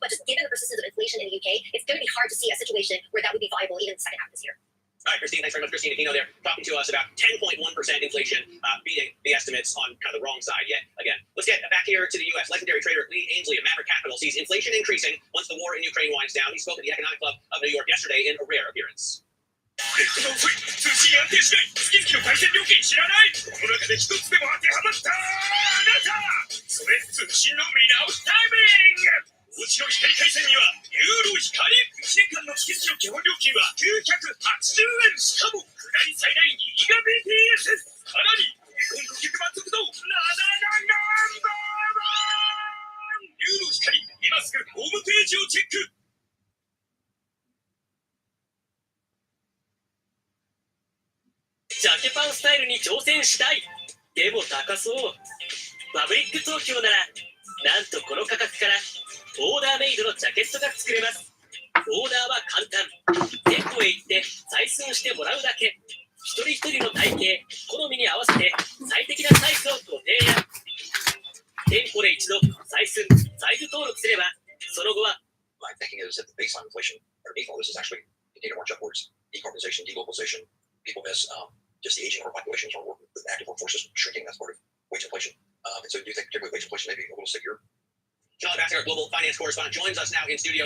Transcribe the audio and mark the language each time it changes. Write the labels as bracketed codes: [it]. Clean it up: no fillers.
[en] But just given the persistence of inflation in the UK, it's going to be hard to see a situation where that would be viable even in the second half of this year. All right, Christine, thanks very much. Christine Aquino there talking to us about 10.1% inflation, beating the estimates on kind of the wrong side yet again. Let's get back here to the U.S. Legendary trader Lee Ainsley of Maverick Capital sees inflation increasing once the war in Ukraine winds down. He spoke at the Economic Club of New York yesterday in a rare appearance. [ja] 通信安定しない月々の回線料金知らないこの中で一つでも当てはまったあなたそれ通信の見直しタイミングうちの光回線にはユーロ光1年間の月々の基本料金は980円しかも下り最大 2Gbps さらに日本顧客満足度ナンバーワンユーロ光今すぐホームページをチェックジャケパンスタイルに挑戦したいでも高そうパブリック東京ならなんとこの価格からオーダーメイドのジャケットが作れますオーダーは簡単店舗へ行って採寸してもらうだけ一人一人の体型好みに合わせて最適なサイズをご提案店舗で一度採寸サイズ登録すればその後は [en] My thinking is that the baseline inflation underneath all this is actually continuing to march upwards. Decarbonization, deglobalization, people miss just the aging of our population, the active workforce is shrinking. That's part of wage inflation. And so do you think particularly wage inflation may be a little stickier? Shonali Bassett, our global finance correspondent, joins us now in studio.